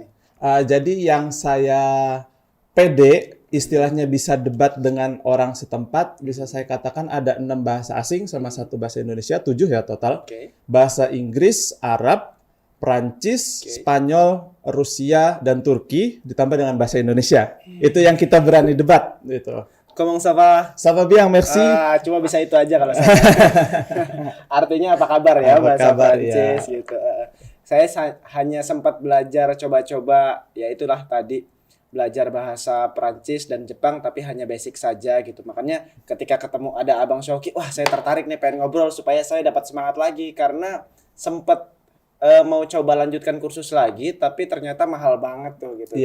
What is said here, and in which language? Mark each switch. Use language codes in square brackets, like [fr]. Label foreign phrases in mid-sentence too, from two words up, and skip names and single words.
[id] Jadi yang saya pede, istilahnya bisa debat dengan orang setempat, bisa saya katakan ada 6 bahasa asing sama 1 bahasa Indonesia, 7 ya total. Oke. Bahasa Inggris, Arab, Prancis, Oke. Spanyol, Rusia, dan Turki, ditambah dengan bahasa Indonesia. Itu yang kita berani debat. Gitu. Ngomong sama [fr] Ça va bien, merci. [id] cuma bisa itu aja kalau saya. Artinya apa kabar ya, Apa bahasa kabar, Prancis ya. gitu. Saya hanya sempat belajar coba-coba, ya itulah tadi belajar bahasa Prancis dan Jepang, tapi hanya basic saja gitu. Makanya ketika ketemu ada Abang Syauky, wah saya tertarik nih pengen ngobrol supaya saya dapat semangat lagi, karena sempat mau coba lanjutkan kursus lagi, tapi ternyata mahal banget tuh gitu.